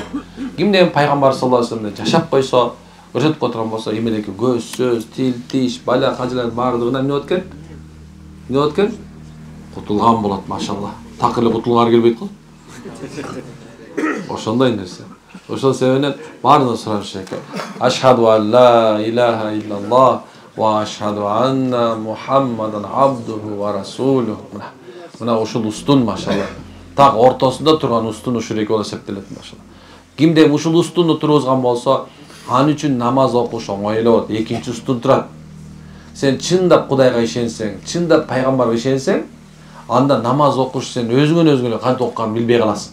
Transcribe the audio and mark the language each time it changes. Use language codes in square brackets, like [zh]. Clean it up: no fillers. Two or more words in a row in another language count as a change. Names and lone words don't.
[ky] Кимден пайгамбар [ar] صلى الله عليه وسلم [ky] жашап койсо, көрсөтүп отурган болсо, эмедеки көз, сөз, тил, тиш, бала, кажылар баардыгынан эмне болот экен? Эмне болот экен? Кутулган болот, машалла. Так эле кутулгары келбейт го. Ошондой нерсе. Ошол себептен баардыгын сураш экен. [ar] أشهد أن لا إله إلا الله وأشهد أن محمدا عبده ورسوله. [ky] Мына ушул устун машалла. Так ортосунда турган устун ушул эки болуп эсептелет машалла. Кимде ушул устунду тургузган болсо, аны үчүн намаз окуш оңой эле болот. Экинчи устун турат. Сен чындап Кудайга ишенсең, чындап пайгамбарга ишенсең, анда намаз окуш сен өзүңөн эле кантип окуганын билбей каласың.